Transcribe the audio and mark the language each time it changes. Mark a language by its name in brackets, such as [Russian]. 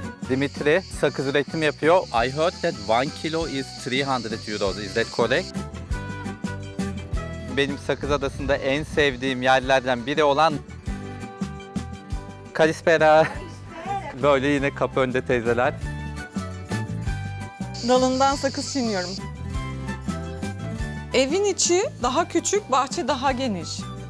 [Turkish] Dimitri sakız üretim yapıyor. [English] I heard that 1 kilo is 300 euros. Is that correct? [Turkish] Benim Sakız Adası'nda en sevdiğim yerlerden biri olan Kalispera. Böyle yine kapı önünde teyzeler. Dalından sakız çiğniyorum. Evin içi daha küçük, bahçe daha geniş.